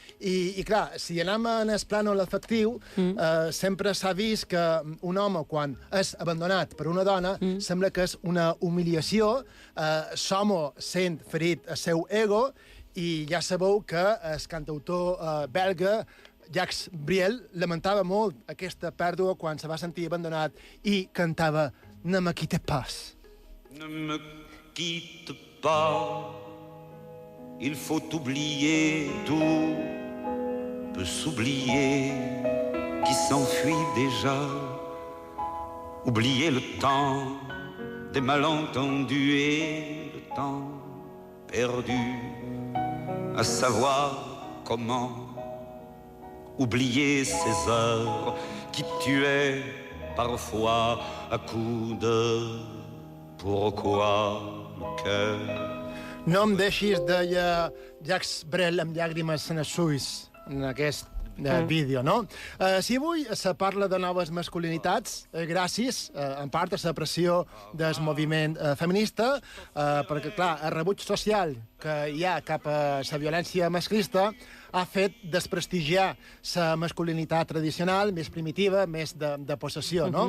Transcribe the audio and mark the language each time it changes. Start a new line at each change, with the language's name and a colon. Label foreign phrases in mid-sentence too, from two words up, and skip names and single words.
Catalan: I clar, si anem en el plànol afectiu, sempre s'ha vist que un home, quan és abandonat per una dona, sembla que és una humiliació, l'home sent ferit el seu ego, i ja sabeu que el cantautor belga Jacques Brel lamentava molt aquesta pèrdua quan se va sentir abandonat i cantava
French: «Ne me quitte pas». Ne me quitte pas, il faut oublier, tout peut s'oublier, qui s'enfuit déjà. Oublier le temps des malentendus et le temps perdu, à savoir comment oublier ces heures qui tuaient parfois à coups de pourquoi le cœur.
Catalan: No em deixis, deia Jacques Brel amb llàgrimes en els ulls en aquest vídeo, no? Si avui se parla de noves masculinitats, gràcies, en part, a la pressió del moviment feminista, perquè, clar, el rebuig social que hi ha cap a la violència masclista ha fet desprestigiar la masculinitat tradicional, més primitiva, més de possessió, no?